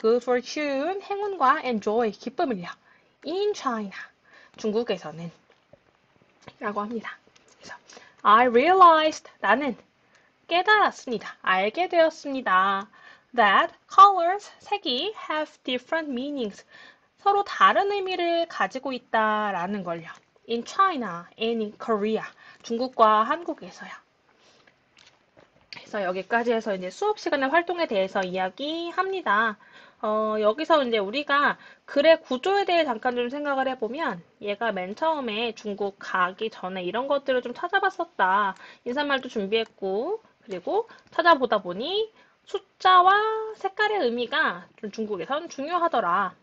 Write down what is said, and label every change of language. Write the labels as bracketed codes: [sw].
[ko] 그 fortune, 행운과 enjoy, 기쁨을요. [en] in China, [ko] 중국에서는 라고 합니다. 그래서 [en] I realized, [ko] 나는 깨달았습니다. 알게 되었습니다. [en] That colors, [ko] 색이 [en] have different meanings, [ko] 서로 다른 의미를 가지고 있다라는 걸요. [en] In China and in Korea, [ko] 중국과 한국에서요. 그래서 여기까지 해서 이제 수업 시간의 활동에 대해서 이야기합니다. 여기서 이제 우리가 글의 구조에 대해 잠깐 좀 생각을 해보면 얘가 맨 처음에 중국 가기 전에 이런 것들을 좀 찾아봤었다. 인사말도 준비했고 그리고 찾아보다 보니 숫자와 색깔의 의미가 좀 중국에선 중요하더라.